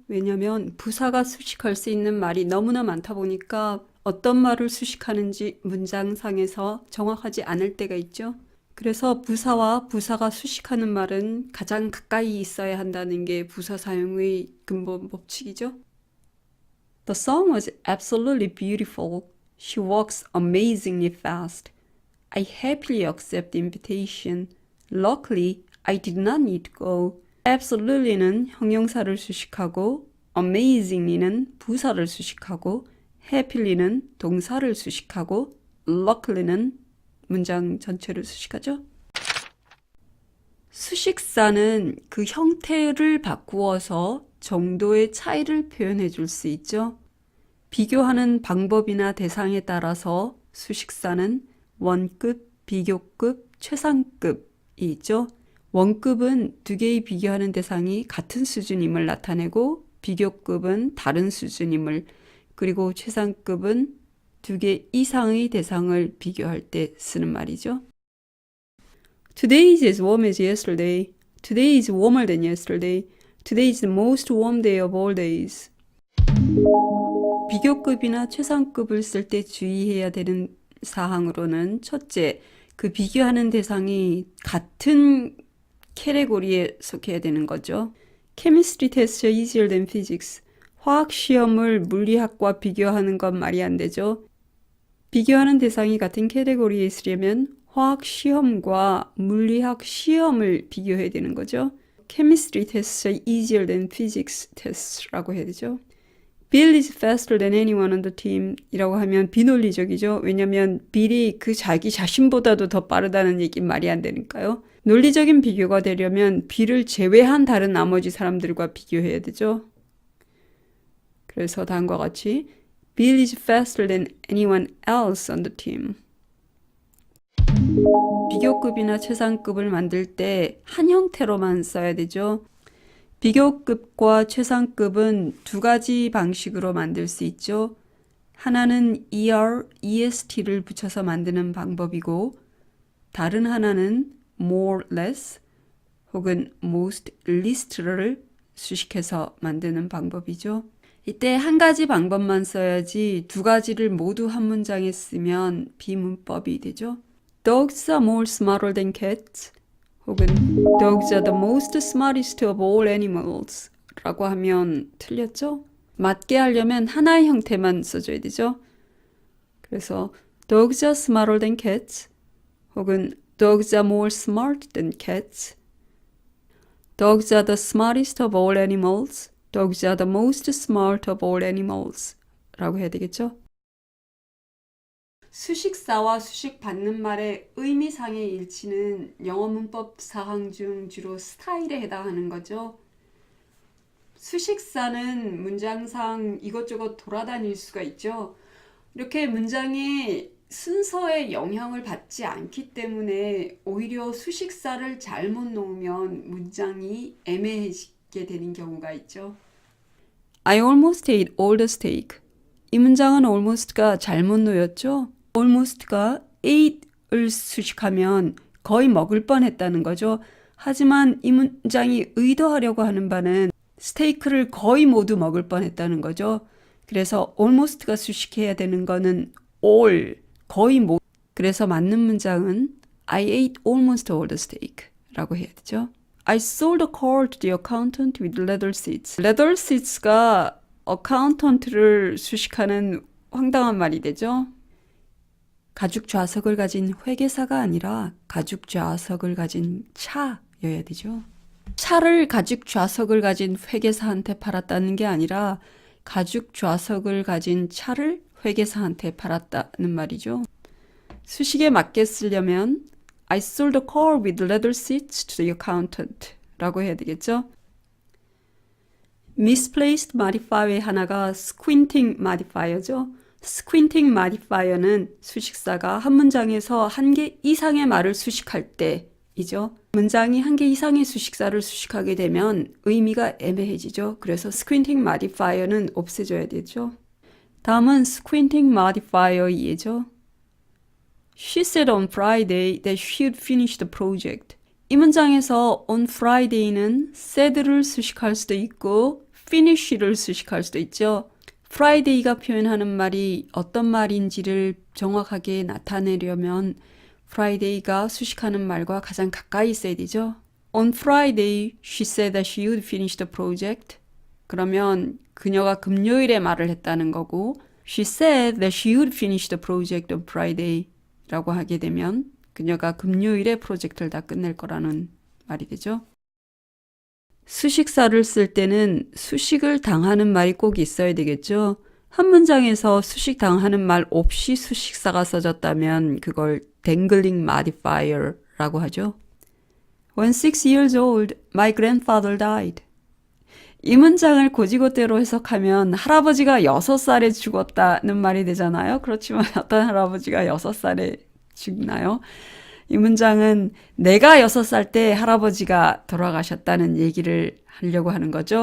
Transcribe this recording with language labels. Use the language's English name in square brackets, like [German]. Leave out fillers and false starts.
[Korean] 왜냐하면 부사가 수식할 수 있는 말이 너무나 많다 보니까 어떤 말을 수식하는지 문장상에서 정확하지 않을 때가 있죠. 그래서 부사와 부사가 수식하는 말은 가장 가까이 있어야 한다는 게 부사 사용의 근본 법칙이죠. [English] The song was absolutely beautiful. She walks amazingly fast. I happily accept the invitation. Luckily, I did not need to go. [Korean] Absolutely는 형용사를 수식하고 amazingly는 부사를 수식하고 happyly는 동사를 수식하고 luckily,는 문장 전체를 수식하죠. 수식사는 그 형태를 바꾸어서 정도의 차이를 표현해 줄 수 있죠. 비교하는 방법이나 대상에 따라서 수식사는 원급, 비교급, 최상급이 있죠. 원급은 두 개의 비교하는 대상이 같은 수준임을 나타내고 비교급은 다른 수준임을, 그리고 최상급은 두 개 이상의 대상을 비교할 때 쓰는 말이죠. [English] Today is as warm as yesterday. Today is warmer than yesterday. Today is the most warm day of all days. [Korean] 비교급이나 최상급을 쓸 때 주의해야 되는 사항으로는 첫째, 그 비교하는 대상이 같은 캐테고리에 속해야 되는 거죠. [English] Chemistry tests are easier than physics. [Korean] 화학 시험을 물리학과 비교하는 건 말이 안 되죠. 비교하는 대상이 같은 캐테고리에 있으려면 화학 시험과 물리학 시험을 비교해야 되는 거죠. [English] Chemistry tests are easier than physics tests [Korean] 라고 해야 되죠. [English] Bill is faster than anyone on the team [Korean] 이라고 하면 비논리적이죠. 왜냐하면 빌이 그 자기 자신보다도 더 빠르다는 얘기는 말이 안 되니까요. 논리적인 비교가 되려면 빌을 제외한 다른 나머지 사람들과 비교해야 되죠. 그래서 다음과 같이 [English] Bill is faster than anyone else on the team. [Korean] 비교급이나 최상급을 만들 때 한 형태로만 써야 되죠. 비교급과 최상급은 두 가지 방식으로 만들 수 있죠. 하나는 ER, EST를 붙여서 만드는 방법이고 다른 하나는 more, less 혹은 most, least를 수식해서 만드는 방법이죠. 이때 한 가지 방법만 써야지 두 가지를 모두 한 문장에 쓰면 비문법이 되죠. [English] Dogs are more smarter than cats. [Korean] 혹은 [English] Dogs are the most smartest of all animals [Korean] 라고 하면 틀렸죠? 맞게 하려면 하나의 형태만 써줘야 되죠. 그래서 [English] Dogs are smarter than cats [Korean] 혹은 [English] Dogs are more smart than cats. Dogs are the smartest of all animals. Dogs are the most smart of all animals [Korean] 라고 해야 되겠죠? 수식사와 수식받는 말의 의미상의 일치는 영어 문법 사항 중 주로 스타일에 해당하는 거죠. 수식사는 문장상 이것저것 돌아다닐 수가 있죠. 이렇게 문장의 순서에 영향을 받지 않기 때문에 오히려 수식사를 잘못 놓으면 문장이 애매해지게 되는 경우가 있죠. [English] I almost ate all the steak. [Korean] 이 문장은 almost가 잘못 놓였죠. almost가 ate을 수식하면 거의 먹을 뻔했다는 거죠. 하지만 이 문장이 의도하려고 하는 바는 스테이크를 거의 모두 먹을 뻔했다는 거죠. 그래서 almost가 수식해야 되는 거는 all, 거의 모두. 그래서 맞는 문장은 [English] I ate almost all the steak [Korean] 라고 해야 되죠. [English] I sold a car to the accountant with leather seats. [Korean] leather seats가 accountant를 수식하는 황당한 말이 되죠. 가죽 좌석을 가진 회계사가 아니라 가죽 좌석을 가진 차여야 되죠. 차를 가죽 좌석을 가진 회계사한테 팔았다는 게 아니라 가죽 좌석을 가진 차를 회계사한테 팔았다는 말이죠. 수식에 맞게 쓰려면 [English] I sold a car with leather seats to the accountant [Korean] 라고 해야 되겠죠. misplaced modifier의 하나가 squinting modifier죠. squinting modifier는 수식사가 한 문장에서 한 개 이상의 말을 수식할 때이죠. 문장이 한 개 이상의 수식사를 수식하게 되면 의미가 애매해지죠. 그래서 squinting modifier는 없애줘야 되죠. 다음은 squinting modifier의 예죠. [English] She said on Friday that she'd finish the project. [Korean] 이 문장에서 on Friday는 said를 수식할 수도 있고 finish를 수식할 수도 있죠. Friday가 표현하는 말이 어떤 말인지를 정확하게 나타내려면 Friday가 수식하는 말과 가장 가까이 있어야 되죠. [English] On Friday, she said that she would finish the project. [Korean] 그러면 그녀가 금요일에 말을 했다는 거고 [English] She said that she would finish the project on Friday [Korean] 라고 하게 되면 그녀가 금요일에 프로젝트를 다 끝낼 거라는 말이 되죠. 수식사를 쓸 때는 수식을 당하는 말이 꼭 있어야 되겠죠. 한 문장에서 수식 당하는 말 없이 수식사가 써졌다면 그걸 dangling modifier라고 하죠. [English] When 6 years old, my grandfather died. [Korean] 이 문장을 고지고대로 해석하면 할아버지가 6살에 죽었다는 말이 되잖아요. 그렇지만 어떤 할아버지가 6살에 죽나요? 이 문장은 내가 6살 때 할아버지가 돌아가셨다는 얘기를 하려고 하는 거죠.